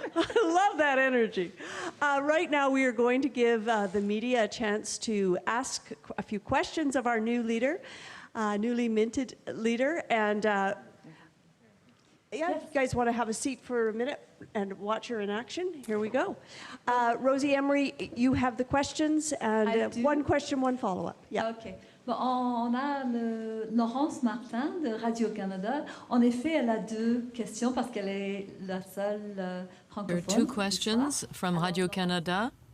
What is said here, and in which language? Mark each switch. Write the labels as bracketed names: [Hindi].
[English] I love that energy. Right now, we are going to give the media a chance to ask a few questions of our new leader, newly minted leader, and yeah, if you guys want to have a seat for a minute and watch her in action, here we go. Rosie Emery, you have the questions, and one question, one follow-up. Yeah. [French] Okay. Bon, on a Laurence Martin de Radio-Canada. En effet, elle a deux questions parce qu'elle est la seule francophone. [English] There are two questions from Radio-Canada.